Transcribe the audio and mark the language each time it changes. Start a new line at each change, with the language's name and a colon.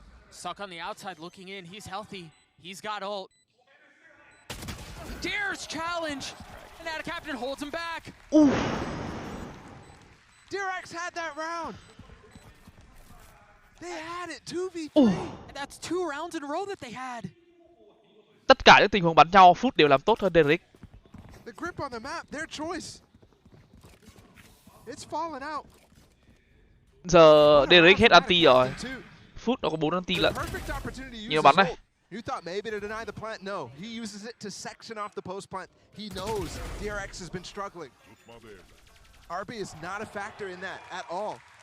English: Suck on the outside looking in. He's healthy. He's got ult. Dares challenge. And now the captain holds him back. DRX had that round. They had it 2v3. And that's 2 rounds in a row that they had.
Vietnamese: Tất cả những tình huống bắn nhau Foot đều làm tốt hơn DRX.
English: The grip on the map, their choice. It's fallen out.
Vietnamese: Giờ DRX hết anti rồi. Foot nó có 4 anti lận. Nhiều bắn này.
English: You thought maybe to deny the plant? No, he uses it to section off the post plant. He knows DRX has been struggling. RB is not a factor in that at all.